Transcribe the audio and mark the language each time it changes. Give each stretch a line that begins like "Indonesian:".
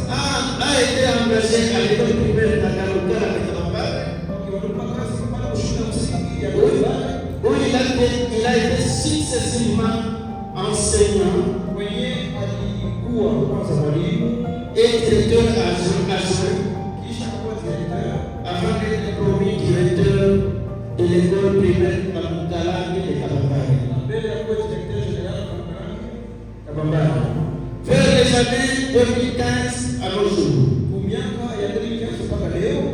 French: a été engagé à l'école primaire d'Agaloka à Kabambare,
Swahili: wakiwatupa kazi kupata kushika msingi ya Kabambare,
French: où il a été successivement enseignant
Swahili: kwenye alikuwa kwanza mwalimu
French: et directeur adjoint,
Swahili: kisha akawa directeur
French: avant d'être promu directeur de l'école primaire Kamukalange de Kabambare.
Swahili: mbele ya kuwa directeur général Kabambare.
French: Vers les années 2015 à nos jours,
Swahili: miaka ya 2015 mpaka leo